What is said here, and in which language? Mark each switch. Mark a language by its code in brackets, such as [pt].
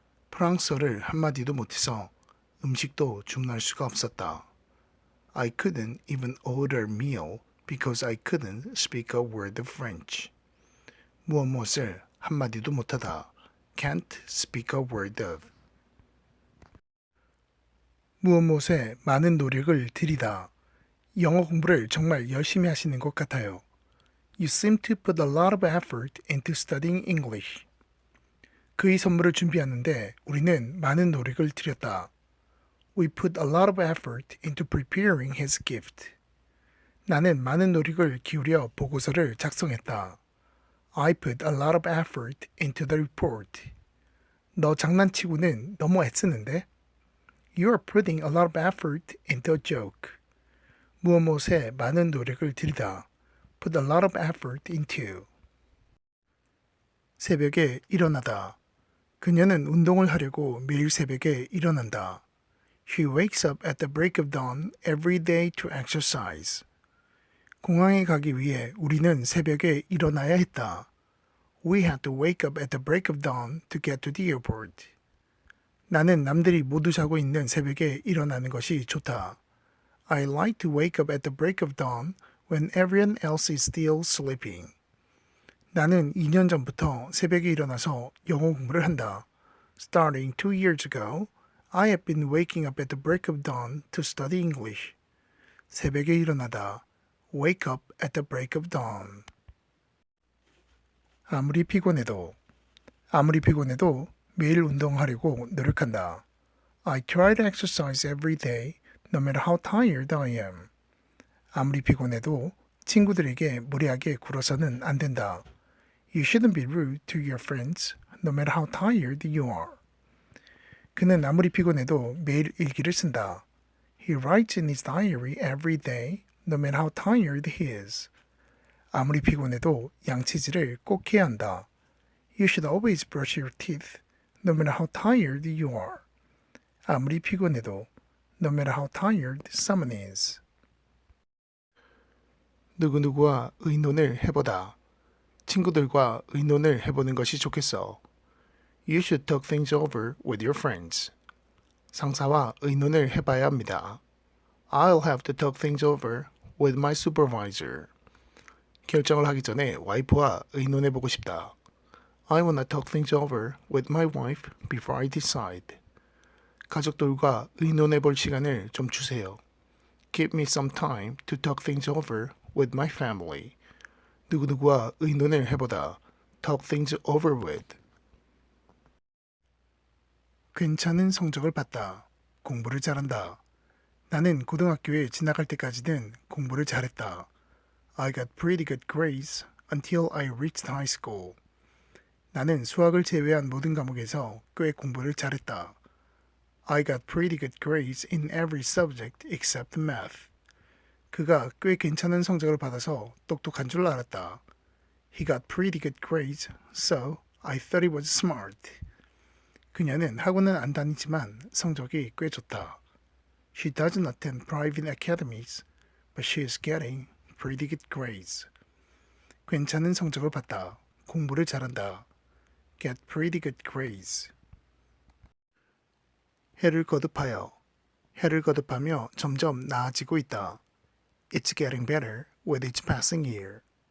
[ko] 프랑스어를 한마디도 못해서 음식도 주문할 수가 없었다. [en] I couldn't even order a meal because I couldn't speak a word of French. [ko] 무엇을 한마디도 못하다. [en] Can't speak a word of. [ko] 무엇에 많은 노력을 들이다. 영어 공부를 정말 열심히 하시는 것 같아요. [en] You seem to put a lot of effort into studying English. [ko] 그의 선물을 준비하는데 우리는 많은 노력을 들였다. [en] We put a lot of effort into preparing his gift. [ko] 나는 많은 노력을 기울여 보고서를 작성했다. [en] I put a lot of effort into the report. [ko] 너 장난치고는 너무 애쓰는데? [en] You are putting a lot of effort into a joke. [ko] 무엇에 많은 노력을 들이다. [en] Put a lot of effort into. [ko] 새벽에 일어나다. 그녀는 운동을 하려고 매일 새벽에 일어난다. [en] She wakes up at the break of dawn every day to exercise. [ko] 공항에 가기 위해 우리는 새벽에 일어나야 했다. [en] We had to wake up at the break of dawn to get to the airport. [ko] 나는 남들이 모두 자고 있는 새벽에 일어나는 것이 좋다. [en] I like to wake up at the break of dawn when everyone else is still sleeping. [ko] 나는 2년 전부터 새벽에 일어나서 영어 공부를 한다. [en] Starting 2 years ago, I have been waking up at the break of dawn to study English. [ko] 새벽에 일어나다. [en] Wake up at the break of dawn. [ko] 아무리 피곤해도 매일 운동하려고 노력한다. [en] I try to exercise every day, no matter how tired I am. [ko] 아무리 피곤해도 친구들에게 무례하게 굴어서는 안 된다. [en] You shouldn't be rude to your friends, no matter how tired you are. [ko] 그는 아무리 피곤해도 매일 일기를 쓴다. [en] He writes in his diary every day, no matter how tired he is. [ko] 아무리 피곤해도 양치질을 꼭 해야 한다. [en] You should always brush your teeth, no matter how tired you are. [ko] 아무리 피곤해도, [en] no matter how tired someone is. [ko] 누구누구와 의논을 해보다. 친구들과 의논을 해보는 것이 좋겠어. [en] You should talk things over with your friends. [ko] 상사와 의논을 해봐야 합니다. [en] I'll have to talk things over with my supervisor. [ko] 결정을 하기 전에 와이프와 의논해보고 싶다. [en] I wanna talk things over with my wife before I decide. [ko] 가족들과 의논해볼 시간을 좀 주세요. [en] Give me some time to talk things over with my family. [ko] 누구누구와 의논을 해보다. [en] Talk things over with. [ko] 괜찮은 성적을 봤다. 공부를 잘한다. 나는 고등학교에 지나갈 때까지는 공부를 잘했다. [en] I got pretty good grades until I reached high school. [ko] 나는 수학을 제외한 모든 과목에서 꽤 공부를 잘했다. [en] I got pretty good grades in every subject except math. [ko] 그가 꽤 괜찮은 성적을 받아서 똑똑한 줄 알았다. [en] He got pretty good grades, so I thought he was smart. [ko] 그녀는 학원은 안 다니지만 성적이 꽤 좋다. [en] She doesn't attend private academies, but she is getting pretty good grades. [ko] 괜찮은 성적을 받다. 공부를 잘한다. [en] Get pretty good grades. [ko] 해를 거듭하여. 해를 거듭하며 점점 나아지고 있다. [en] It's getting better with each passing year.